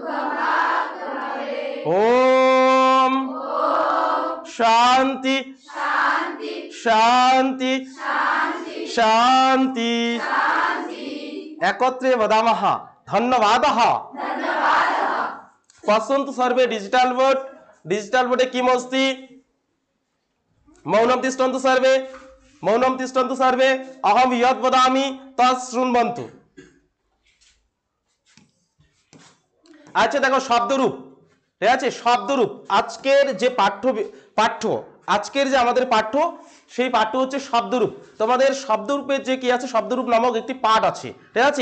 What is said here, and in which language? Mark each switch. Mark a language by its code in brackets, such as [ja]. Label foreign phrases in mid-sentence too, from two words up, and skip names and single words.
[sa] ओम शांति शांति शांति एकत्रे वदामः धन्यवादः। पश्यन्तु सर्वे डिजिटल बोर्डे किम् अस्ति मौनं तिष्ठन्तु सर्वे अहं यद् वदामि तत् शृण्वन्तु। [hi] अच्छा देखो [bn] शब्दरूप ঠিক আছে শব্দরূপ আজকের যে পাঠ্য আজকের যে আমাদের পাঠ্য সেই পাঠ্য হচ্ছে শব্দরূপ। তোমাদের শব্দরূপের যে কি আছে শব্দরূপ নামক একটি পাঠ আছে ঠিক আছে।